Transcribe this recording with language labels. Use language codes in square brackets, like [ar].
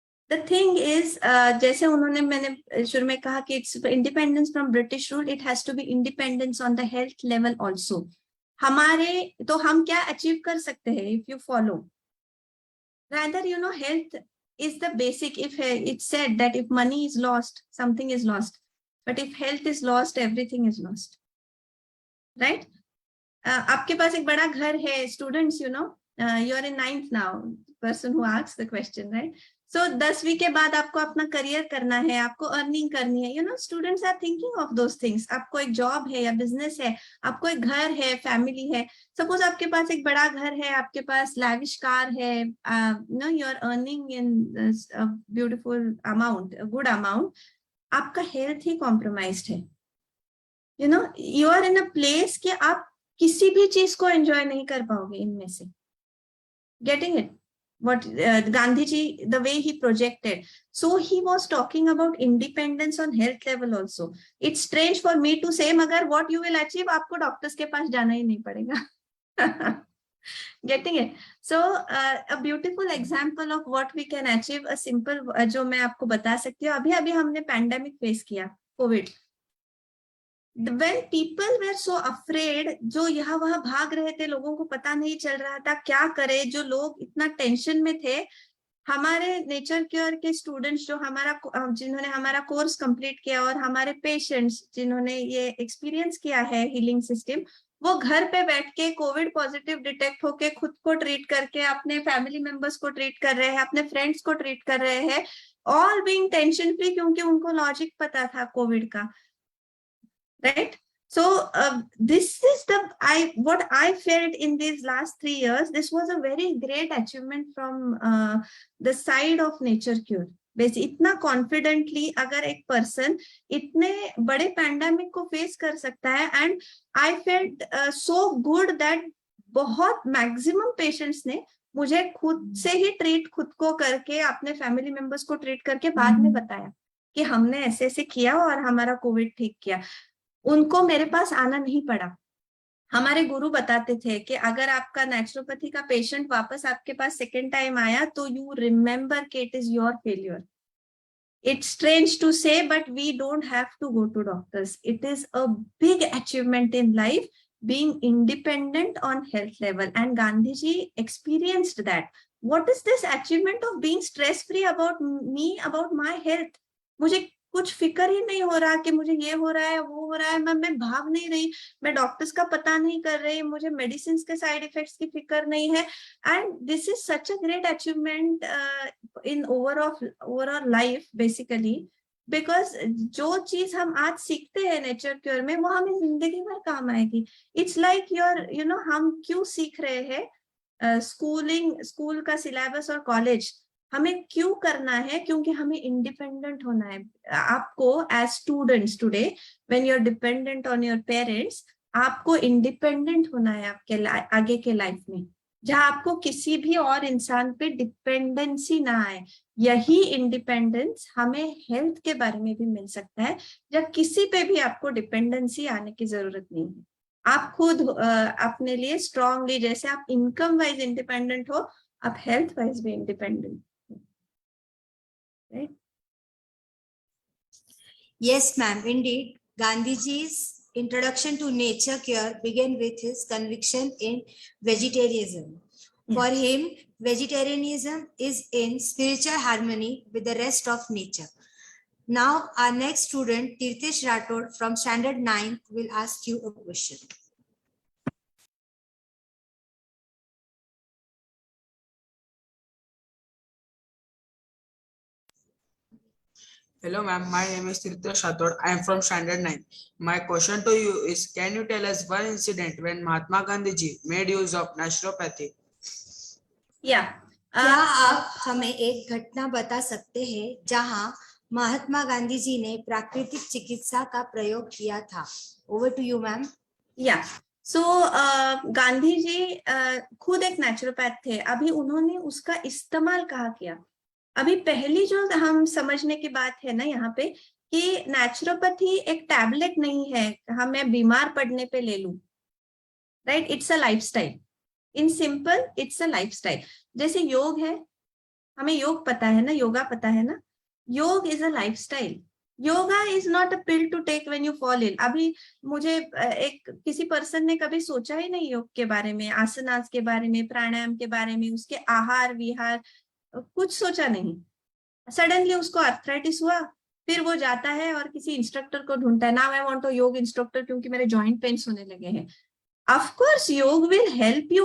[en] the thing is [hi] जैसे उन्होंने मैंने शुरू में कहा कि [en] It's independence from British rule, it has to be independence on the health level also. [hi] हमारे तो हम क्या अचीव कर सकते हैं [en] If you follow rather, you know, health is the basic. If it's said that if money is lost, something is lost, but if health is lost, everything is lost, right? [hi] आपके पास एक बड़ा घर है, [en] students, you know, you are in 9th now, person who asks the question, right? [hi] So 10वीं के बाद आपको अपना करियर करना है, आपको अर्निंग करनी है, [en] you know, students are thinking of those things. [hi] आपको एक जॉब है या बिजनेस है, आपको एक घर है, फैमिली है. सपोज आपके पास एक बड़ा घर है, आपके पास लैविश कार है, [en] you know, you are earning in a beautiful amount, a good amount. [hi] आपका हेल्थ ही कॉम्प्रोमाइज्ड है. [en] You know, you are in a place [hi] कि आप किसी भी चीज को एंजॉय नहीं कर पाओगे इनमें से. [en] Getting it? What Gandhi ji, the way he projected. So he was talking about independence on health level also. It's strange for me to say, [hi] मगर [en] what you will achieve, [hi] आपको डॉक्टर्स के पास जाना ही नहीं पड़ेगा. [en] Getting it? So a beautiful example of what we can achieve, a simple [hi] जो मैं आपको बता सकती हूँ. अभी हमने पैंडेमिक फेस किया, Covid. [en] When people were so afraid, [hi] जो यहाँ वहां भाग रहे थे, लोगों को पता नहीं चल रहा था क्या करे, जो लोग इतना टेंशन में थे, हमारे नेचर केयर के स्टूडेंट्स जो जिन्होंने हमारा कोर्स कंप्लीट किया और हमारे पेशेंट्स जिन्होंने ये एक्सपीरियंस किया है हीलिंग सिस्टम, वो घर पे बैठ के कोविड पॉजिटिव डिटेक्ट होके खुद को ट्रीट करके अपने फैमिली मेंबर्स को ट्रीट कर रहे हैं, अपने फ्रेंड्स को ट्रीट कर रहे हैं, [en] all being tension free, [hi] क्योंकि उनको लॉजिक पता था कोविड का. [en] Right? So this is what I felt in these last 3 years. This was a very great achievement from the side of nature cure. [hi] Basically, इतना confidently अगर एक person इतने बड़े पैंडेमिक को फेस कर सकता है, [en] and I felt so good that [hi] बहुत मैक्सिमम पेशेंट्स ने मुझे खुद से ही ट्रीट खुद को करके अपने फैमिली मेंबर्स को ट्रीट करके बाद में बताया कि हमने ऐसे ऐसे किया और हमारा कोविड ठीक किया. उनको मेरे पास आना नहीं पड़ा. हमारे गुरु बताते थे कि अगर आपका नेचुरोपैथी का पेशेंट वापस आपके पास सेकेंड टाइम आया तो [en] you remember [hi] कि [en] It is your failure. It's strange to say, but we don't have to go to doctors. It is a big achievement in life, being independent on health level. And Gandhi ji experienced that. What is this achievement of being stress-free about me, about my health? [hi] मुझे कुछ फिक्र ही नहीं हो रहा कि मुझे ये हो रहा है, वो हो रहा है, मैं भाग नहीं रही, मैं डॉक्टर्स का पता नहीं कर रही, मुझे मेडिसिन के साइड इफेक्ट्स की फिक्र नहीं है. [en] and this is such a great achievement in overall life basically, [hi] because जो चीज हम आज सीखते हैं नेचर क्योर में, वो हमें जिंदगी भर काम आएगी. [en] it's like you know, [hi] हम क्यों सीख रहे हैं स्कूल का सिलेबस और कॉलेज हमें क्यों करना है? क्योंकि हमें इंडिपेंडेंट होना है. आपको as students today, [en] when you are dependent on your parents, [hi] आपको इंडिपेंडेंट होना है आपके आगे के लाइफ में, जहां आपको किसी भी और इंसान पे डिपेंडेंसी ना आए. यही इंडिपेंडेंस हमें हेल्थ के बारे में भी मिल सकता है, जब किसी पे भी आपको डिपेंडेंसी आने की जरूरत नहीं है. आप खुद अपने लिए स्ट्रांगली, जैसे आप इनकम वाइज इंडिपेंडेंट हो, आप हेल्थ वाइज भी independent. [en] Right? Yes, ma'am. Indeed, Gandhiji's introduction to nature cure began with his conviction in vegetarianism. For him, vegetarianism is in spiritual harmony with the rest of nature. Now, our next student, Tirthesh Rathod from Standard 9, will ask you a question. Hello ma'am, my name is Tirthesh Rathod. I am from Standard 9. My question to you is, can you tell us one incident when Mahatma Gandhi ji made use of naturopathy? Yeah. [hi] क्या आप हमें एक घटना बता सकते हैं जहां महात्मा गांधी जी ने प्राकृतिक चिकित्सा का प्रयोग किया था? [en] Over to you ma'am. [hi] या सो गांधी जी खुद एक नेचुरोपैथ थे. अभी उन्होंने उसका इस्तेमाल कहाँ किया? अभी पहली जो हम समझने की बात है ना यहाँ पे कि नेचुरोपैथी एक टैबलेट नहीं है, मैं बीमार पड़ने पे ले लूं. [en] Right, it's a lifestyle. In simple it's a lifestyle. [hi] जैसे योग है, हमें योग पता है ना, योगा पता है ना. [en] Yoga is a lifestyle. Yoga is not a pill to take when you fall in. [hi] अभी मुझे एक किसी पर्सन ने कभी सोचा ही नहीं योग के बारे में, आसनास के बारे में, प्राणायाम के बारे में, उसके आहार विहार कुछ सोचा नहीं. सडनली उसको आर्थराइटिस हुआ, फिर वो जाता है और किसी इंस्ट्रक्टर को ढूंढता है. [en] now I want a yoga instructor [hi] क्योंकि मेरे जॉइंट पेन्स होने लगे हैं. [en] Of course yoga will help you.